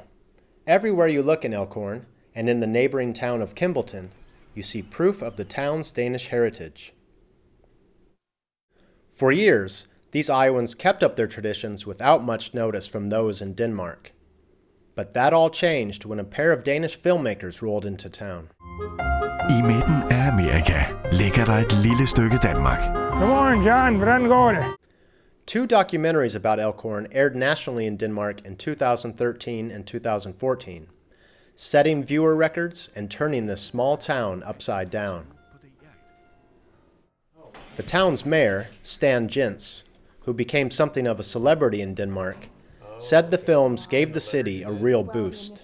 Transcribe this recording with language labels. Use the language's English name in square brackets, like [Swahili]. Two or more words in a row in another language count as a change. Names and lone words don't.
[English] Everywhere you look in Elk Horn, and in the neighboring town of Kimbleton, you see proof of the town's Danish heritage. For years, these Iowans kept up their traditions without much notice from those in Denmark. But that all changed when a pair of Danish filmmakers rolled into town. [Danish] I midten af Amerika ligger der et lille stykke Danmark. Godmorgen, John. Hvordan går det? [English] Two documentaries about Elk Horn aired nationally in Denmark in 2013 and 2014, setting viewer records and turning this small town upside down. The town's mayor, Stan Jens, who became something of a celebrity in Denmark, said the films gave the city a real boost.